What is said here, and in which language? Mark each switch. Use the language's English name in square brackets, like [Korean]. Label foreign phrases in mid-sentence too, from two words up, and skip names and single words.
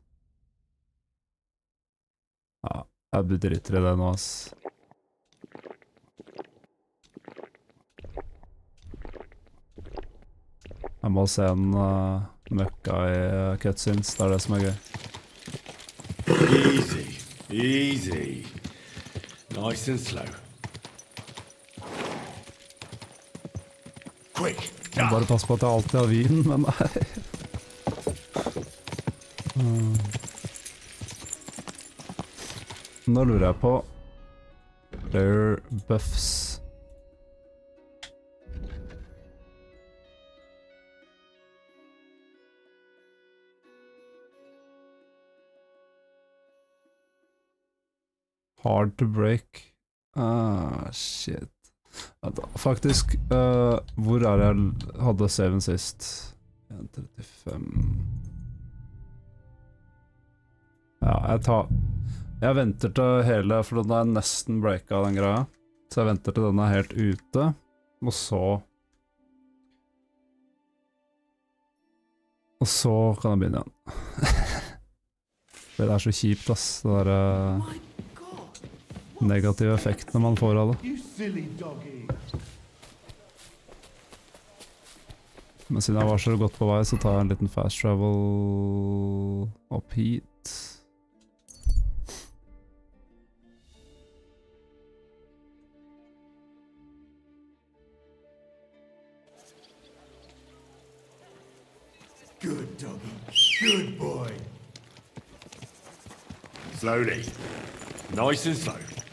[Norwegian] Ja, jeg driter i det nå, ass. Jeg må se en møkka i cutscenes, det er det som er gøy. [English] Easy, easy. Nice and slow. Quick! [Norwegian] Jeg bare pass på at jeg alltid har vin, men nei. Nå lurer jeg på [English] player buffs. Hard to break. Shit. [Norwegian] Faktisk, hvor er det jeg hadde saven sist? 1.35. Ja, jeg venter til hele, for den er nesten breaka den greia. Så jeg venter til den er helt ute, og så kan jeg begynne igjen. Det er så kjipt, ass, det der... negative effektene man får av det. Men siden jeg var så godt på vei, så tar jeg en liten [English] fast travel [Norwegian] opp hit. [English] Good doggy. Good boy. Slowly. Nice and slow.